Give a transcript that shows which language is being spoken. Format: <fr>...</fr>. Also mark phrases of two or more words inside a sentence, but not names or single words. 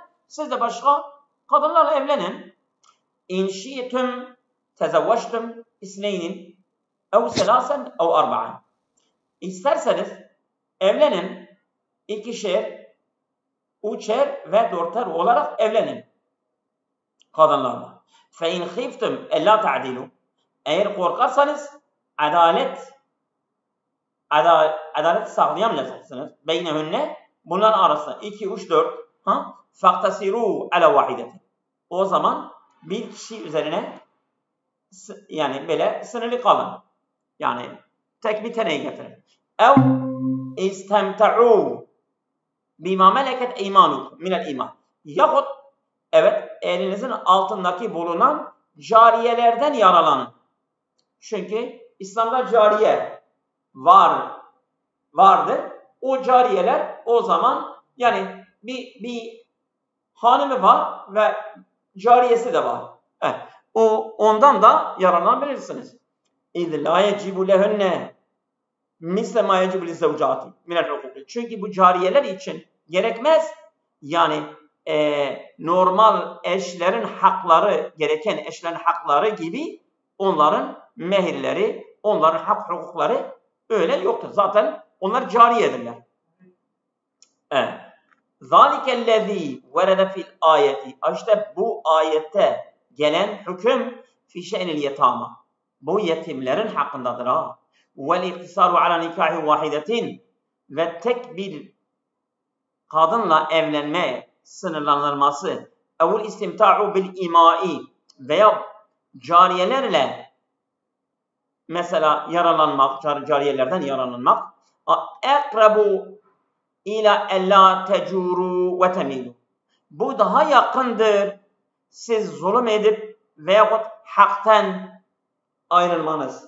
<tr>Siz de başka kadınlarla evlenin.</tr> <ar>إن شئتم تزوجتم اثنين أو ثلاثا أو أربعا.</ar> <tr>İsterseniz evlenin, ikişer, üçer ve dörter olarak evlenin kadınlarla.</tr> <ar>فَاِنْ خِفْتُمْ اَلَّا تَعْدِلُوا.</ar> <tr>Eğer korkarsanız adalet sağlayamayacaksınız. Beynehünne, bunların arasında 2, 3, 4.</tr> <ar>فَاقْتَسِرُوا عَلَى وَاحِدَةٍ.</ar> <tr>O zaman bir kişi üzerine yani böyle sınırlı kalın. Yani tek bir taneyi getirin.</tr> <ar>اَوْ اِسْتَمْتَعُوا بِمَا مَلَكَتْ اَيْمَانُكُمْ مِنَ الْاِيمَانِ.</ar> <tr>Yahut evet elinizin altındaki bulunan cariyelerden yararlanın. Çünkü İslam'da cariye vardır. O cariyeler o zaman yani bir hanımı var ve cariyesi de var. Evet. Ondan da yararlanabilirsiniz.</tr> <ar>اِذْ لَا يَجِبُ لَهُنَّ مِسْلَ مَا يَجِبُ لِزَّوْجَاتِ مِنَ الْحُقُوقِ.</ar> <tr>Çünkü bu cariyeler için gerekmez. Yani normal eşlerin hakları, gereken eşlerin hakları gibi onların mehirleri, onların hak hukukları öyle yoktur. Zaten onlar cariyedirler. Evet.</tr> <ar>ذَٰلِكَ الَّذ۪ي وَرَدَ فِي الْآيَةِ.</ar> <tr>İşte bu ayette gelen hüküm</tr> <ar>فِي شَأْنِ الْيَتَامَى.</ar> <tr>Bu yetimlerin hakkındadır.</tr> <ar>وَالْاِقْتِصَارُ عَلَى نِكَاحِ وَاحِدَةٍ.</ar> <tr>Ve tek bir kadınla evlenme sınırlandırılması.</tr> <ar>اَوْ الْاِسْتِمْتَاعُ بِالْاِمَاءِ.</ar> <tr>Veya cariyelerle mesela yararlanmak, cariyelerden yararlanmak.</tr> <ar>اَقْرَبُ إلى ألا تجوروا وتميلوا.</ar> <tr>Bu daha yakındır. Siz zulüm edip veyahut haktan ayrılmanız.</tr>